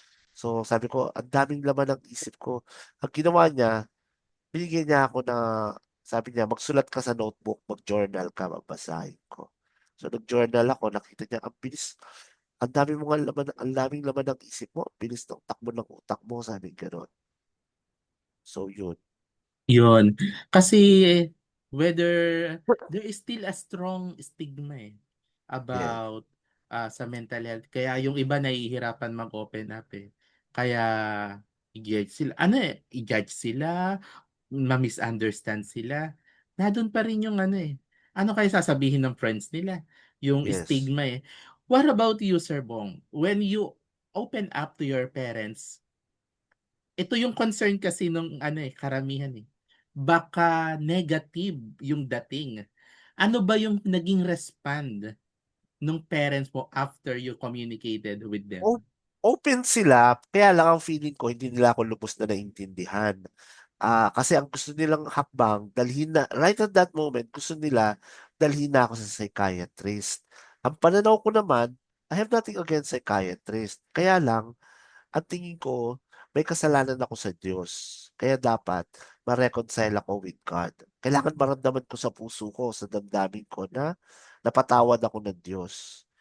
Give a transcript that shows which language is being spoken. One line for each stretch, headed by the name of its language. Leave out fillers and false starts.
Filipino: So sabi ko, ang daming laman ng isip ko. Ang ginawa niya, binigyan niya ako na, sabi niya, magsulat ka sa notebook, mag-journal ka, babasahin ko. So nag-journal ako, nakita niya, ang bilis, ang dami mo nga laman, ang daming laman ng isip mo, ang bilis ng takbo ng utak mo, sabi gano'n. So yun. Yun.
English: Kasi whether there is still a strong stigma Yeah.
Filipino: about sa mental health. Kaya yung iba nahihirapan mag-open up eh. Kaya i-judge sila. I-judge sila, ma-misunderstand sila. Nandun pa rin yung ano kaya sasabihin ng friends nila? Yung
English: Yes. stigma eh. What about you, Sir Bong? When you open up to your parents,
Filipino: ito yung concern kasi nung karamihan eh. Baka negative yung dating. Ano ba yung naging respond nung parents mo
English: after you communicated with them?
Filipino: O- Open sila, kaya lang ang feeling ko, hindi nila ako lubos na naintindihan. Kasi ang gusto nilang hakbang, dalhin na,
English: right at that moment,
Filipino: gusto nila, dalhin na ako sa psychiatrist. Ang pananaw ko naman,
English: I have nothing against psychiatrist.
Filipino: Kaya lang, ang tingin ko, may kasalanan ako sa Diyos. Kaya dapat ma-reconcile ako
English: with God.
Filipino: Kailangan maramdaman ko sa puso ko, sa damdamin ko na napatawad ako ng Diyos.